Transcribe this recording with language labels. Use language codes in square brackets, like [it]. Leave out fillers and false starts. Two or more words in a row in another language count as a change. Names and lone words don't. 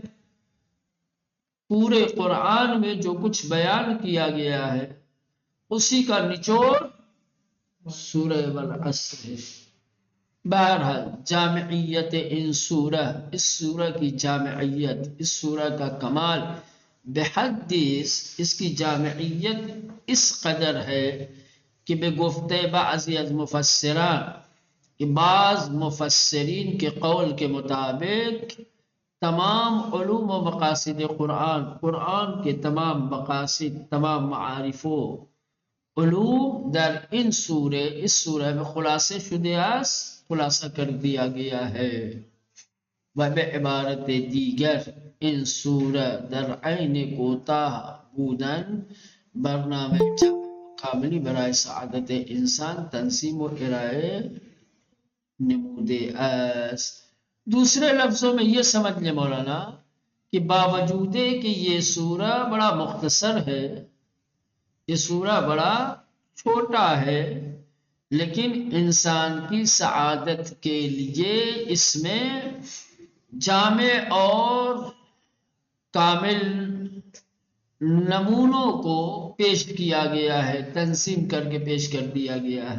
[ur] پورے قرآن میں جو کچھ بیان کیا گیا ہے اسی کا نچوڑ سورہ والعصر ہے. [fa] بہرحال جامعیت ان سورہ، [ur] اس سورہ کی جامعیت، اس سورہ کا کمال بحد اس کی جامعیت اس قدر ہے کہ [fa] بے گفتے بعضی از مفسران، [ur] کہ بعض مفسرین کے قول کے مطابق تمام علوم و مقاصد قرآن، قرآن کے تمام مقاصد، [fa] تمام معارف و علوم در ان سورہ، [ur] اس سورہ میں [fa] خلاصے شدہ است، [ur] خلاصہ کر دیا گیا ہے. [fa] وبعبارت دیگر ان سورہ در عین کوتاہ بودن برنامه کاملی برای سعادت انسان تنظیم و ارائه نموده است. [ur] دوسرے لفظوں میں یہ سمجھ لیں مولانا کہ باوجود کہ یہ سورہ بڑا مختصر ہے، یہ سورہ بڑا چھوٹا ہے، لیکن انسان کی سعادت کے لیے اس میں جامع اور کامل نمونوں کو پیش کیا گیا ہے، تنظیم کر کے پیش کر دیا گیا ہے۔